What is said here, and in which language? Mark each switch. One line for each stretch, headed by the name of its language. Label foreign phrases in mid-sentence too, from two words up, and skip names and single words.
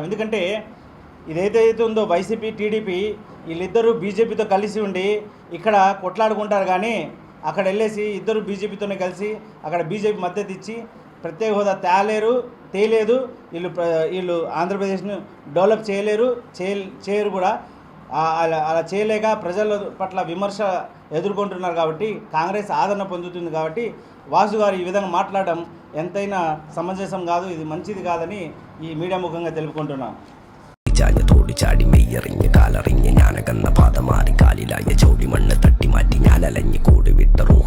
Telugu: ఎందుకంటే ఇదైతే ఉందో వైసీపీ టీడీపీ వీళ్ళిద్దరూ బీజేపీతో కలిసి ఉండి ఇక్కడ కొట్లాడుకుంటారు, కానీ అక్కడ వెళ్ళేసి ఇద్దరు బీజేపీతోనే కలిసి అక్కడ బీజేపీ మద్దతు ఇచ్చి ప్రత్యేక హోదా తేలేదు, వీళ్ళు ఆంధ్రప్రదేశ్ను డెవలప్ చేయరు కూడా. అలా చేయలేక ప్రజల పట్ల విమర్శ ఎదుర్కొంటున్నారు కాబట్టి, కాంగ్రెస్ ఆదరణ పొందుతుంది కాబట్టి వాసు గారు ఈ విధంగా మాట్లాడడం ఎంతైనా సమంజసం కాదు, ఇది మంచిది కాదని ఈ మీడియా ముఖంగా తెలుపుకుంటున్నాం.
Malayalam: തോടി ചാടി മെയ്യറിഞ്ഞ് കാലറിഞ്ഞ് ഞാനകന്ന പാത മാറി കാലിലായ ചോടി മണ്ണ് തട്ടി മാറ്റി ഞാനലഞ്ഞ് കൂടി വിട്ട റൂഹ്